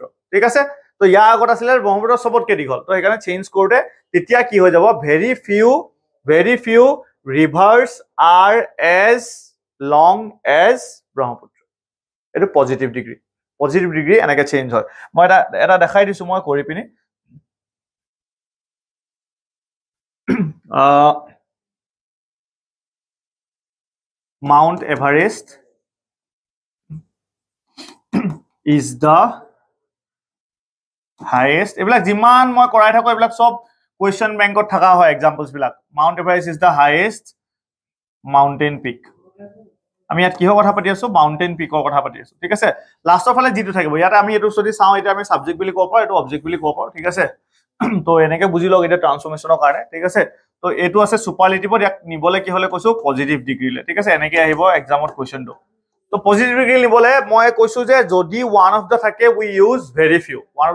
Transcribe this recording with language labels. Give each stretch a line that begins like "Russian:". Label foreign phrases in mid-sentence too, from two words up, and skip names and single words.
Assamese: ঠিক আছে তো ইয়াৰ আগত আছিলে ব্ৰহ্মপুত্ৰ চবতকৈ দীঘল তো সেইকাৰণে চেঞ্জ কৰোঁতে তেতিয়া কি হৈ যাব
English: very few rivers are as long as Brahmaputra
Assamese: এইটো
English: positive degree
Assamese: এনেকৈ চেঞ্জ হয় মই এটা দেখাই দিছোঁ মই কৰি পিনি Mount Everest
English: is the highest
Assamese: এইবিলাক যিমান মই কৰাই থাকো এইবিলাক সব
English: question bank-ত
Assamese: থকা হয় এক্সাম্পলছ বিলাক
English: Mount Everest is the highest mountain peak
Assamese: আমি ইয়াত কিহৰ কথা পাতি আছো
English: mountain peak-ৰ
Assamese: কথা পাতি আছো ঠিক আছে লাষ্টৰ ফালে যিটো থাকিব ইয়াত আমি এটো যদি চাও এটা আমি সাবজেক্ট বুলি ক'ব পাৰো এটো অবজেক্ট বুলি ক'ব পাৰো ঠিক আছে তো এনেকে বুজি লওক এটা ট্ৰান্সফৰমেশনৰ কাৰণে ঠিক আছে তো এটো আছে সুপাৰলেটিভত ইয়াক নিবলে কি হলে কৈছো পজিটিভ ডিগ্ৰীলে ঠিক আছে এনেকে আহিব এক্সামত কোৱেশ্চনটো তো পজিটিভ ডিগ্ৰী নিবলে মই কৈছো যে যদি
English: one of the
Assamese: থাকে
English: we use very few one of